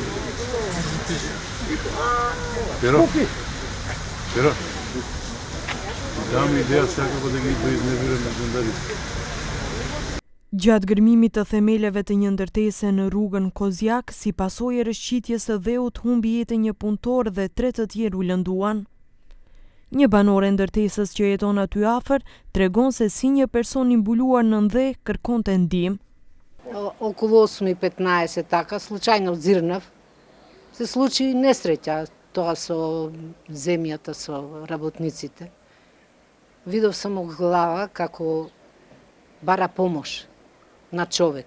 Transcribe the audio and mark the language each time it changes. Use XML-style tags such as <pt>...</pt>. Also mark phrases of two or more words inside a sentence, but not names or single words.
<sq>Gjatë gërmimit të themeleve të një ndërtese në rrugën Kozjak, si pasojë e rrëshqitjes së dheut humbi jetën një punëtor dhe 3 të tjerë u lënduan. Një banore ndërtesës që jeton aty afër tregon se si një person i mbuluar në ndhe kërkonte ndihmë.</sq> <mk>Около 8:15 така, случайно зирнав. Се случи несреќа тоа со земјата, со работниците. Видов само глава како бара помош на човек.</mk>